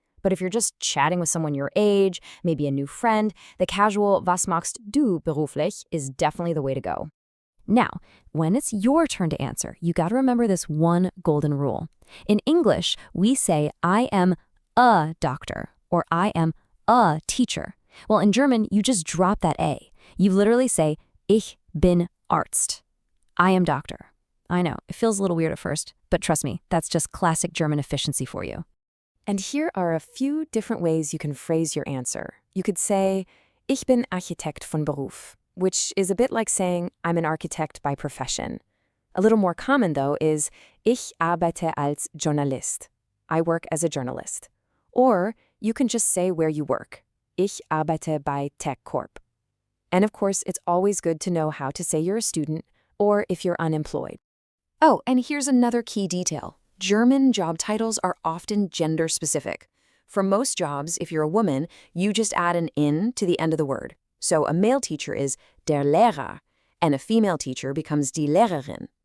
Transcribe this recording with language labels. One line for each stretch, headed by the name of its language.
English: But if you're just chatting with someone your age, maybe a new friend, the casual
German: Was machst du beruflich
English: is definitely the way to go. Now, when it's your turn to answer, you got to remember this one golden rule. In English, we say I am a doctor or I am a teacher. Well, in German, you just drop that A. You literally say
German: Ich bin Arzt.
English: I am doctor. I know, it feels a little weird at first, but trust me, that's just classic German efficiency for you. And here are a few different ways you can phrase your answer. You could say,
German: Ich bin Architekt von Beruf,
English: which is a bit like saying, I'm an architect by profession. A little more common, though, is
German: Ich arbeite als Journalist.
English: I work as a journalist. Or you can just say where you work.
German: Ich arbeite bei Tech Corp.
English: And of course, it's always good to know how to say you're a student or if you're unemployed. Oh, and here's another key detail. German job titles are often gender-specific. For most jobs, if you're a woman, you just add an "in" to the end of the word. So a male teacher is
German: der Lehrer,
English: and a female teacher becomes
German: die Lehrerin.